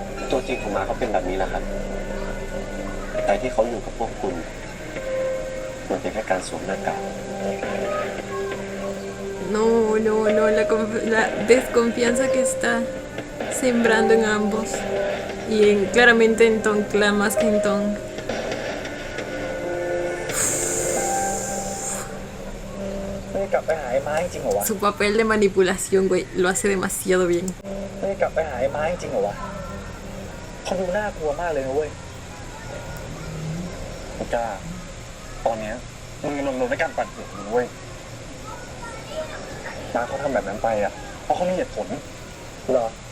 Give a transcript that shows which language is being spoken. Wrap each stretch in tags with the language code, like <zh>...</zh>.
<th>ตัวจริงของมาเขาเป็นแบบนี้แหละครับ แต่ที่เขาอยู่กับพวกคุณ มันเป็นแค่การสวมหน้ากาก</th> <es>No, la desconfianza que está sembrando en ambos. Y claramente en Tonkla más que en Tong.</es> <th>ไม่ได้กลับไปหาไอ้ไม้จริงเหรอวะ</th> <es>Su papel de manipulación, güey, lo hace demasiado bien.</es> <th>ไม่ได้กลับไปหาไอ้ไม้จริงเหรอวะเขาดูน่ากลัวมากเลยนะเว้ย ไม่กล้า ตอนเนี้ยมึงกำลังโดนในการปั่นหัวมึงเว้ยน้าเขาทำแบบนั้นไปอ่ะเพราะเขามีเหตุผล เหรอ</th>